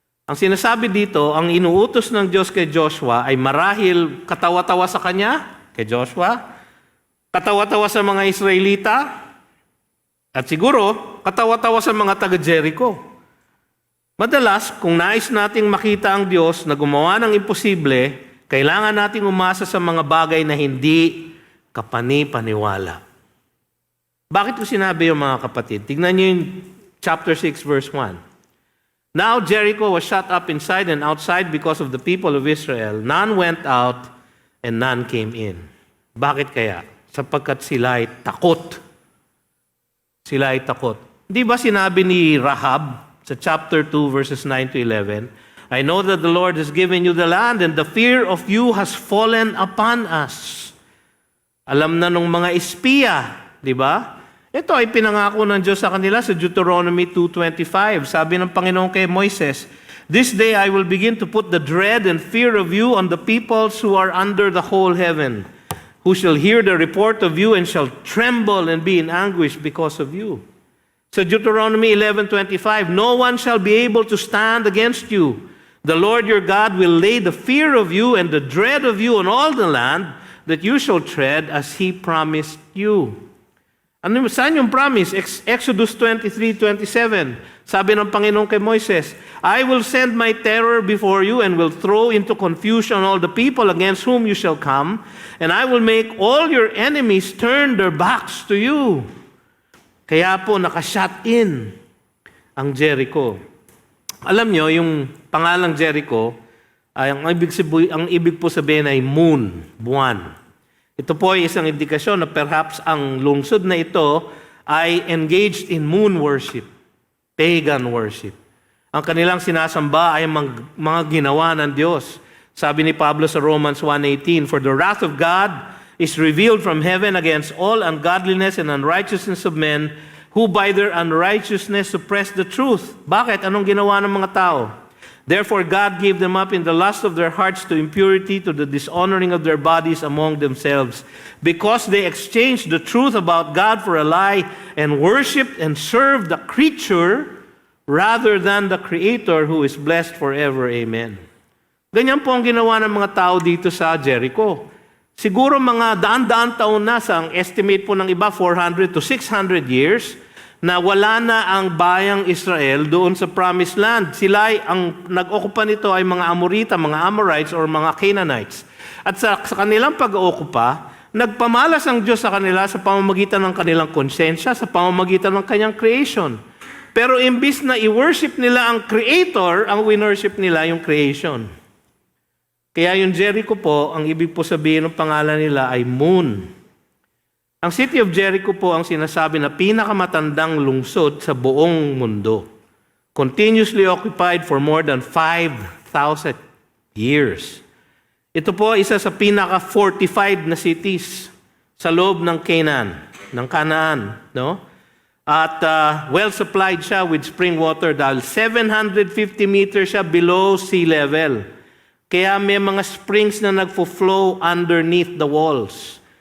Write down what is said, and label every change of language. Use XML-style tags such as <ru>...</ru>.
<tl>Ang sinasabi dito, ang inuutos ng Diyos kay Joshua ay marahil katawa-tawa sa kanya, kay Joshua, katawa-tawa sa mga Israelita, at siguro katawa-tawa sa mga taga-Jericho. Madalas, kung nais nating makita ang Diyos na gumawa ng imposible, kailangan nating umasa sa mga bagay na hindi kapani-paniwala. Bakit ko sinabi yung mga kapatid? Tignan niyo yung chapter 6 verse 1.</tl> <en>Now Jericho was shut up inside and outside because of the people of Israel. None went out and none came in.</en> <tl>Bakit kaya? Sapagkat sila ay takot. Sila ay takot. Di ba sinabi ni Rahab sa</tl> <en>chapter 2 verses 9 to 11, I know that the Lord has given you the land and the fear of you has fallen upon us.</en> <tl>Alam na nung mga espiya, di ba? Ito ay pinangako ng Diyos sa kanila sa Deuteronomy 2:25. Sabi ng Panginoon kay Moises,</tl> <en>"This day I will begin to put the dread and fear of you on the peoples who are under the whole heaven, who shall hear the report of you and shall tremble and be in anguish because of you." So Deuteronomy 11:25, "No one shall be able to stand against you. The Lord your God will lay the fear of you and the dread of you on all the land that you shall tread as He promised you."</en> <tl>Ano saan yung promise? Exodus 23:27. Sabi ng Panginoon kay Moises,</tl> <en>"I will send my terror before you and will throw into confusion all the people against whom you shall come, and I will make all your enemies turn their backs to you."</en> <tl>Kaya po naka-shut in ang Jericho. Alam nyo, yung pangalang Jericho, ay ang ibig po sabihin ay moon, buwan. Ito po ay isang indikasyon na perhaps ang lungsod na ito ay</tl> <en>engaged in moon worship, pagan worship.</en> <tl>Ang kanilang sinasamba ay mga ginawa ng Diyos. Sabi ni Pablo sa</tl> <en>Romans 1:18, "For the wrath of God is revealed from heaven against all ungodliness and unrighteousness of men, who by their unrighteousness suppress the truth."</en> <tl>Bakit? Anong ginawa ng mga tao?</tl> <en>"Therefore God gave them up in the lust of their hearts to impurity, to the dishonoring of their bodies among themselves, because they exchanged the truth about God for a lie, and worshipped and served the creature rather than the Creator, who is blessed forever. Amen."</en> <tl>Ganyan po ang ginawa ng mga tao dito sa Jericho. Siguro mga daan-daan taon na, sa ang estimate po ng iba, 400 to 600 years, na wala na ang bayang Israel doon sa Promised Land. Ang nag-okupa nito ay mga Amorita, mga Amorites, or mga Canaanites. At sa kanilang pag-ookupa, nagpamalas ang Diyos sa kanila sa pamamagitan ng kanilang konsensya, sa pamamagitan ng kanyang creation. Pero imbis na i-worship nila ang Creator, ang winworship nila yung creation. Kaya yung Jericho po, ang ibig po sabihin ng pangalan nila ay moon. Ang city of Jericho po ang sinasabi na pinakamatandang lungsod sa buong mundo.</tl> <en>Continuously occupied for more than 5,000 years.</en> <tl>Ito po isa sa pinaka-fortified na cities sa loob ng Canaan, no?</tl> <en>At well-supplied siya with spring water dahil 750 meters siya below sea level.</en> <tl>Kaya may mga springs na nagfo-flow</tl> <en>underneath the walls.</en>